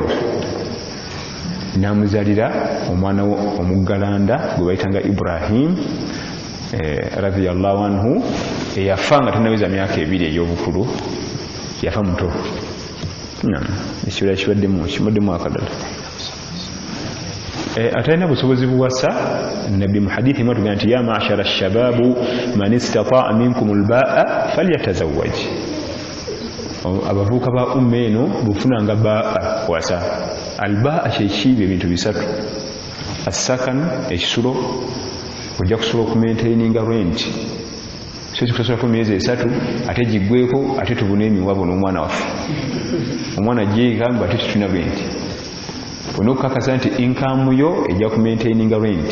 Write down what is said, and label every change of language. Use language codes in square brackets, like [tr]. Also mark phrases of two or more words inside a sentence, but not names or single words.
[lg] N'amuzalira omwana omuggalanda gwe bayitanga Ibrahim [ar] رضي الله عنه, [lg] eyafa nga tanaweza myaka 2 ey'obukulu, yafa muto. Ekibeera kibaddemu akadala. Atalina busobozi buwasa. Nabbi mu hadithi emu atugamba nti [ar] يا معشر الشباب من استطاع منكم الباءة فليتزوج. [lg] Abavubuka ba umma eno bufunanga ba'a wasa. Al-ba'a kyekiibe ebintu bisatu. As-sakan, ekisulo, ojja kusobola okumaintaininga rent. So kikusobola ku myezi 3 ate giggweko ate tubune emiwabo n'omwana waffe. Omwana jeeka nga ate tutuna rent. Onokakasa nti income yo ejja ku maintaininga rent.